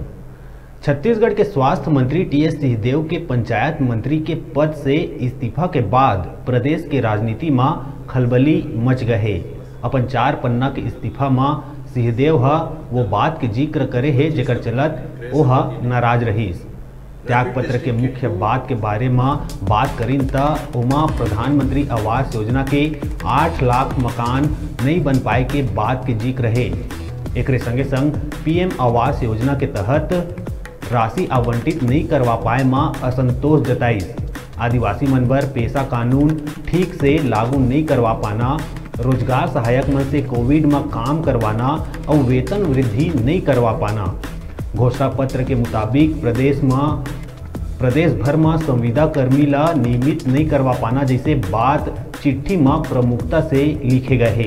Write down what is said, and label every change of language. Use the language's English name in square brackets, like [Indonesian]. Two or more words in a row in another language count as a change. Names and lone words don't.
[Chhattisgarhi] छत्तीसगढ़ के स्वास्थ्य मंत्री टीएस सिंहदेव के पंचायत मंत्री के पद से इस्तीफा के बाद प्रदेश के राजनीति में खलबली मच गए। अपन 4 पन्ना के इस्तीफा में सिंहदेव वो बात के जिक्र करे है जेकर चलत ओह नाराज रहीस। त्यागपत्र के मुख्य बात के बारे में बात करीन त ओमा प्रधानमंत्री आवास योजना के 8 लाख मकान नहीं बन पाए के बात के जिक्र है। एक संगे संग पीएम आवास योजना के तहत राशि आवंटित नहीं करवा पाए में असंतोष जताइस। आदिवासी मन बर पेशा कानून ठीक से लागू नहीं करवा पाना, रोजगार सहायक मन से कोविड में काम करवाना और वेतन वृद्धि नहीं करवा पाना, घोषणा पत्र के मुताबिक प्रदेश भर में संविदा कर्मी ला नियमित नहीं करवा पाना जैसे बात चिट्ठी में प्रमुखता से लिखे गए है।